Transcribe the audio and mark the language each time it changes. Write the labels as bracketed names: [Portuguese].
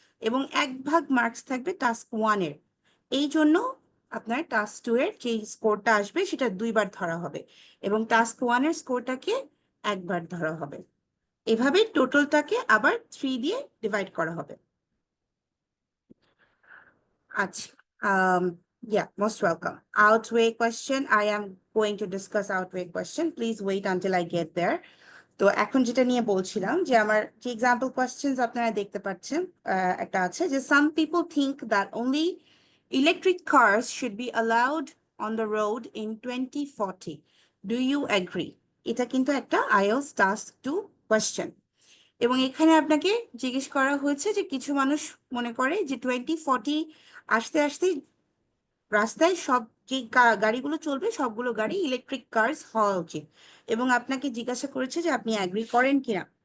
[Bangla] এবং 1 ভাগ মার্কস থাকবে টাস্ক 1 এর। এই জন্য আপনার টাস্ক 2 এর যে স্কোরটা আসবে সেটা 2 বার ধরা হবে এবং টাস্ক 1 এর স্কোরটাকে 1 বার ধরা হবে। এভাবে টোটালটাকে আবার 3 দিয়ে ডিভাইড করা হবে। আচ্ছা, [English] yeah, most welcome. Outweigh question. I am going to discuss outweigh question. Please wait until I get there. [Bangla] তো এখন যেটা নিয়ে বলছিলাম যে আমার যে এক্সাম্পল কোয়েশ্চেন্স আপনারা দেখতে পাচ্ছেন একটা আছে যে [English] some people think that only electric cars should be allowed on the road in 2040. Do you agree? [Bangla] এটা কিন্তু একটা IELTS task 2 question এবং এখানে আপনাকে জিজ্ঞেস করা হয়েছে যে কিছু মানুষ মনে করে যে 2040 আসতে আসতে রাস্তায় সব যে গাড়িগুলো চলবে সবগুলো গাড়ি ইলেকট্রিক কার্স হওয়া উচিত এবং আপনাকে জিজ্ঞাসা করেছে যে আপনি অ্যাগ্রি করেন কিনা।